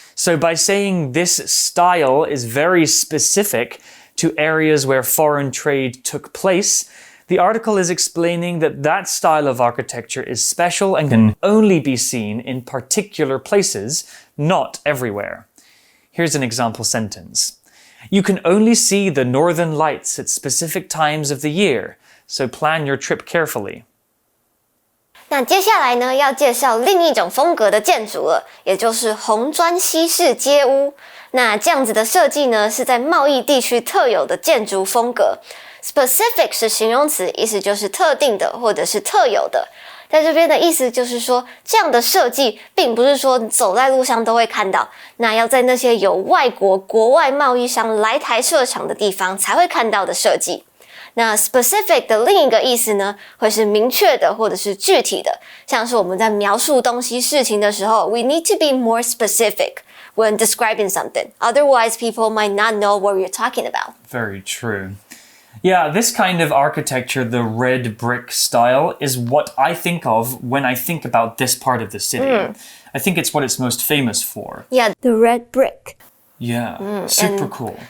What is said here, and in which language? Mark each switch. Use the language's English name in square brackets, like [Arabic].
[English] So by saying this style is very specific to areas where foreign trade took place, the article is explaining that that style of architecture is special and can only be seen in particular places, not everywhere. Here's an example sentence. You can only see the northern lights at specific times of the year, so plan your trip carefully. [Chinese] 那接下来呢，要介绍另一种风格的建筑了，也就是红砖西式街屋。那这样子的设计呢，是在贸易地区特有的建筑风格。 Specific 是形容词，意思就是特定的或者是特有的。在这边的意思就是说，这样的设计并不是说走在路上都会看到，那要在那些有外国国外贸易商来台设厂的地方才会看到的设计。那 specific 的另一个意思呢，会是明确的或者是具体的，像是我们在描述东西事情的时候 [English] we need to be more specific when describing something. Otherwise, people might not know what we're talking about. Very true. Yeah, this kind of architecture, the red brick style, is what I think of when I think about this part of the city. I think it's what it's most famous for. Yeah, the red brick. Yeah, super cool.